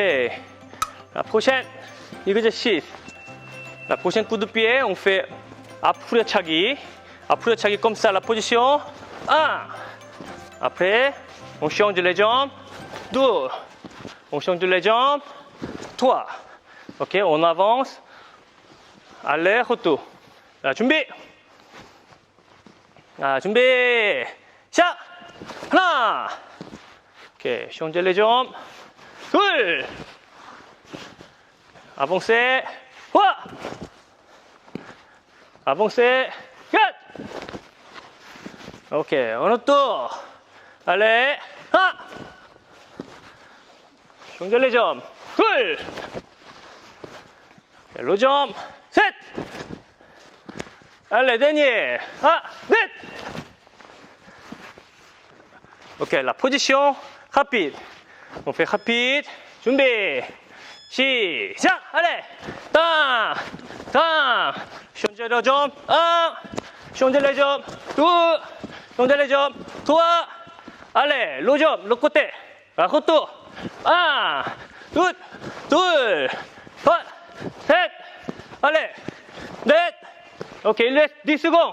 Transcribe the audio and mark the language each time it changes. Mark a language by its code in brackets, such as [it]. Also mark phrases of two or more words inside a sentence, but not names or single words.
[fr] La prochaine. exercice. La prochaine coup de pied, on fait 앞후려차기. 앞후려차기 comme ça, la position. 1. Après, on change les jambes. 2. On change les jambes. 3. Ok, on avance. Aller, retour. [ko] 자, 준비. 자, 준비. 시작. 하나. 오케이, [fr] change les jambes. 둘. Avancez. trois. Avancez. 4. Ok, on retourne. Allez. 1. change les jambes. 둘. le jambe. 7. Allez, dernier. 1, 2. Ok, la position rapide. On fait rapide. [ko] 준비. 시작. Allez. 땅. 땅. [fr] changer les jambes. 1. changer les jambes. 2. changer les jambes. 3. Allez, le jambe, le côté. retour. 1, 2, 3, 7. Allez. 8. Ok, il reste 10 secondes.